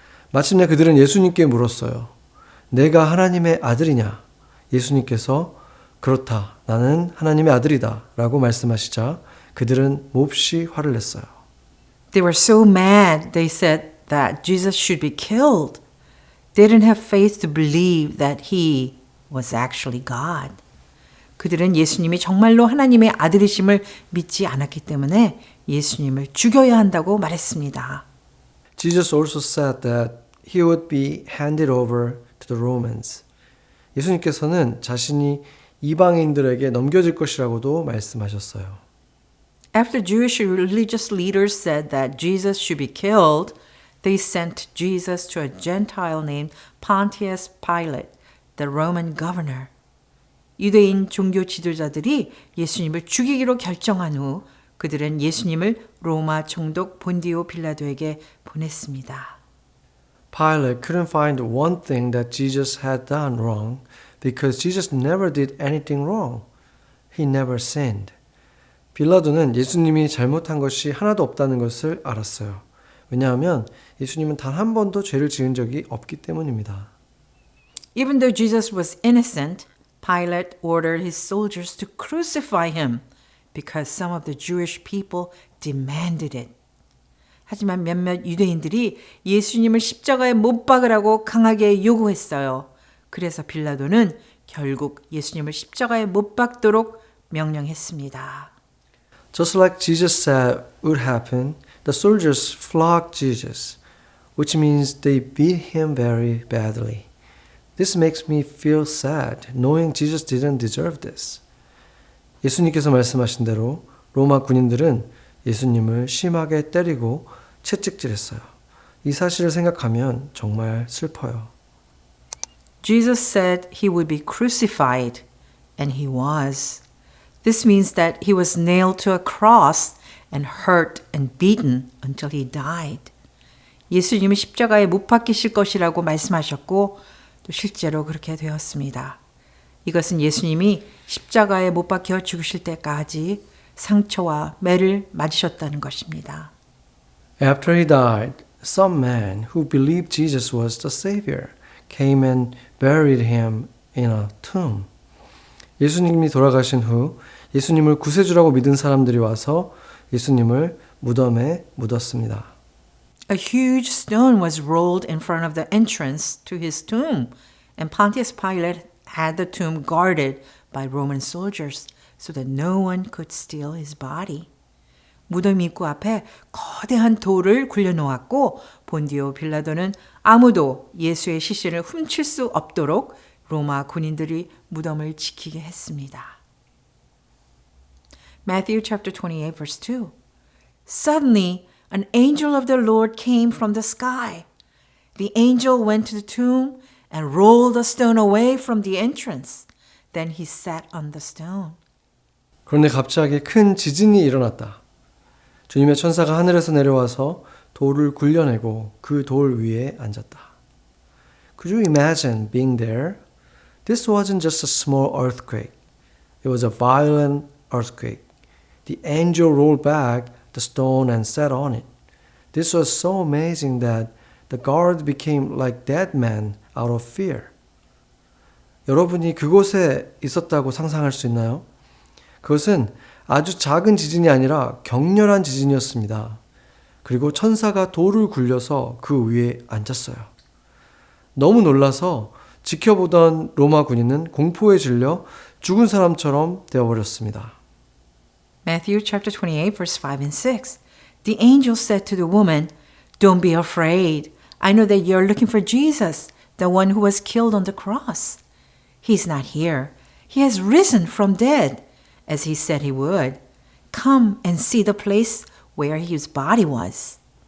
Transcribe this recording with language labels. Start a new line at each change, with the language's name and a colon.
Korean: 마침내 그들은 예수님께 물었어요. 내가 하나님의 아들이냐? 예수님께서 그렇다. 나는 하나님의 아들이다. 라고 말씀하시자 그들은 몹시 화를 냈어요.
English: They were so mad, they said that Jesus should be killed. They didn't have faith to believe that he was actually God.
Korean: 그들은 예수님이 정말로 하나님의 아들이심을 믿지 않았기 때문에 예수님을 죽여야 한다고 말했습니다.
English: Jesus also said that he would be handed over to the Romans.
Korean: 예수님께서는 자신이 이방인들에게 넘겨질 것이라고도 말씀하셨어요.
English: After Jewish religious leaders said that Jesus should be killed, they sent Jesus to a Gentile named Pontius Pilate, the Roman governor.
Korean: 유대인 종교 지도자들이 예수님을 죽이기로 결정한 후 그들은 예수님을 로마 총독 본디오 빌라도에게 보냈습니다.
English: Pilate couldn't find one thing that Jesus had done wrong because Jesus never did anything wrong. He never sinned.
Korean: 빌라도는 예수님이 잘못한 것이 하나도 없다는 것을 알았어요. 왜냐하면 예수님은 단 한 번도 죄를 지은 적이 없기 때문입니다.
English: Even though Jesus was innocent, Pilate ordered his soldiers to crucify him because some of the Jewish people demanded it.
Korean: 하지만 몇몇 유대인들이 예수님을 십자가에 못 박으라고 강하게 요구했어요. 그래서 빌라도는 결국 예수님을 십자가에 못 박도록 명령했습니다.
English: Just like Jesus said would happen, the soldiers flogged Jesus, which means they beat him very badly. This makes me feel sad, knowing Jesus didn't deserve this.
Korean: 예수님께서 말씀하신 대로 로마 군인들은 예수님을 심하게 때리고 채찍질했어요. 이 사실을 생각하면 정말 슬퍼요.
English: Jesus said he would be crucified, and he was. This means that he was nailed to a cross and hurt and beaten until he died.
Korean: 예수님이 십자가에 못 박히실 것이라고 말씀하셨고 또 실제로 그렇게 되었습니다. 이것은 예수님이 십자가에 못 박혀 죽으실 때까지 상처와 매를 맞으셨다는 것입니다.
English: After he died, some men who believed Jesus was the Savior came and buried him in a tomb.
Korean: 예수님이 돌아가신 후 예수님을 구세주라고 믿은 사람들이 와서 예수님을 무덤에 묻었습니다.
English: A huge stone was rolled in front of the entrance to his tomb, and Pontius Pilate had the tomb guarded by Roman soldiers so that no one could steal his body.
Korean: 무덤 입구 앞에 거대한 돌을 굴려놓았고 본디오 빌라도는 아무도 예수의 시신을 훔칠 수 없도록 로마 군인들이 무덤을 지키게 했습니다.
English: Matthew chapter 28 verse 2. Suddenly an angel of the Lord came from the sky. The angel went to the tomb and rolled the stone away from the entrance. Then he sat on the stone.
Korean: 그런데 갑자기 큰 지진이 일어났다. 주님의 천사가 하늘에서 내려와서 돌을 굴려내고 그 돌 위에 앉았다.
English: Could you imagine being there? This wasn't just a small earthquake. It was a violent earthquake. The angel rolled back the stone and sat on it. This was so amazing that the guard became like dead men out of fear.
Korean: 여러분이 그곳에 있었다고 상상할 수 있나요? 그것은 아주 작은 지진이 아니라 격렬한 지진이었습니다. 그리고 천사가 돌을 굴려서 그 위에 앉았어요. 너무 놀라서 지켜보던 로마 군인은 공포에 질려 죽은 사람처럼 되어버렸습니다.
English: Matthew chapter 28 verse 5 and 6. The angel said to the woman, "Don't be afraid. I know that you're looking for Jesus, the one who was killed on the cross. He's not here. He has risen from dead, as he said he would. Come and see the place where his body was.